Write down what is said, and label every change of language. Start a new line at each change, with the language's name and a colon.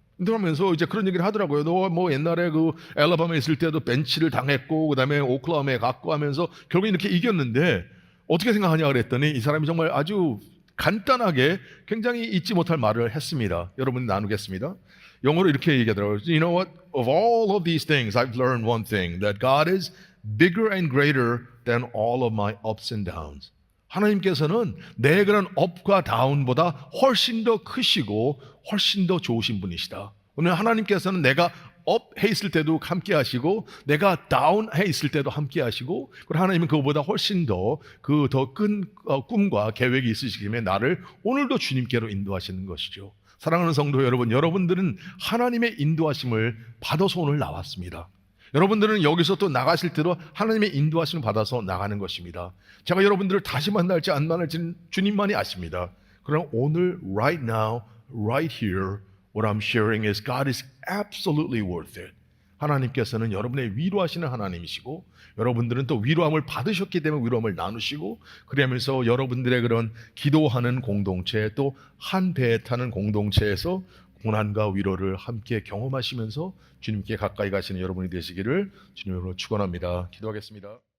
Korean: 인터뷰하면서 이제 그런 얘기를 하더라고요. 너 뭐 옛날에 그 알라바마에 있을 때도 벤치를 당했고 그다음에 오클라호마에 갔고 하면서 결국 이렇게 이겼는데 어떻게 생각하냐 그랬더니 이 사람이 정말 아주 간단하게 굉장히 잊지 못할 말을 했습니다. 여러분 나누겠습니다. 영어로 이렇게 얘기하더라고요.
English: You know what? Of all of these things, I've learned one thing, that God is bigger and greater than all of my ups and downs.
Korean: 하나님께서는 내 그런 업과 다운보다 훨씬 더 크시고 훨씬 더 좋으신 분이시다. 오늘 하나님께서는 내가 업 해 있을 때도 함께 하시고 내가 다운 해 있을 때도 함께 하시고 그리고 하나님은 그거보다 훨씬 더 그 더 큰 꿈과 계획이 있으시기 때문에 나를 오늘도 주님께로 인도하시는 것이죠. 사랑하는 성도 여러분, 여러분들은 하나님의 인도하심을 받아서 오늘 나왔습니다. 여러분들은 여기서 또 나가실 때도 하나님의 인도하심을 받아서 나가는 것입니다. 제가 여러분들을 다시 만날지 안 만날지는 주님만이 아십니다. 그러나 오늘
English: right now, right here, what I'm sharing is God is absolutely worth it.
Korean: 하나님께서는 여러분의 위로하시는 하나님이시고 여러분들은 또 위로함을 받으셨기 때문에 위로함을 나누시고 그러면서 여러분들의 그런 기도하는 공동체 또 한 배에 타는 공동체에서 고난과 위로를 함께 경험하시면서 주님께 가까이 가시는 여러분이 되시기를 주님으로 축원합니다. 기도하겠습니다.